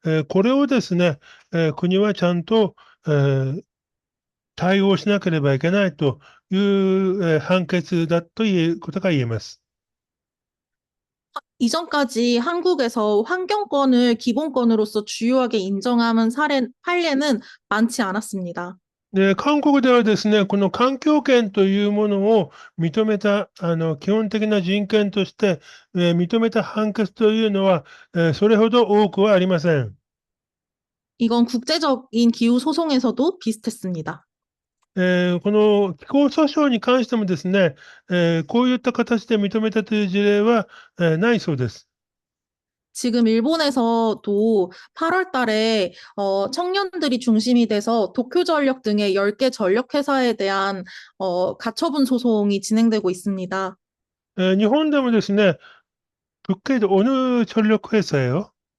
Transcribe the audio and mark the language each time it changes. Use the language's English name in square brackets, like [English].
[Japanese] これをですね、国はちゃんと、対応しなければいけないという、判決だということが言えます。 [Korean] 이전까지 한국에서 환경권을 기본권으로서 주요하게 인정하는 판례는 많지 않았습니다. [Japanese] で、韓国ではですね、この環境権というものを認めた、基本的な人権として、認めた判決というのは、それほど多くはありません。 [Korean] 이건 국제적인 기후 소송에서도 비슷했습니다. [Japanese] この気候訴訟に関してもですね、こういった形で認めたという事例は、ないそうです。 [Korean] 지금 일본에서도 8월 달에 청년들이 중심이 돼서 도쿄전력 등의 10개 전력회사에 대한 가처분 소송이 진행되고 있습니다. [Japanese] 日本でもですね、北海道 [Korean] 어느전력회사예요？